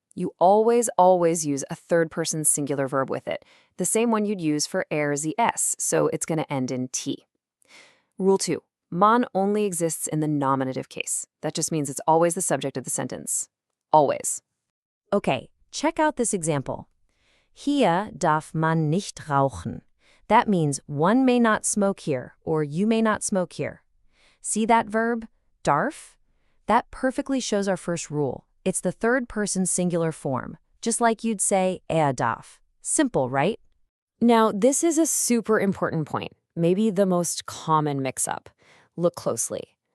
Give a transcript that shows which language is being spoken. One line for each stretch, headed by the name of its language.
English: You always use a third-person singular verb with it, the same one you'd use for er, sie, es, so it's going to end in t. Rule 2. Mann only exists in the nominative case. That just means it's always the subject of the sentence. Always. Okay, check out this example.
German: Hier darf man nicht rauchen.
English: That means one may not smoke here, or you may not smoke here. See that verb, darf? That perfectly shows our first rule. It's the third-person singular form, just like you'd say darf. Simple, right? Now, this is a super important point, maybe the most common mix-up. Look closely.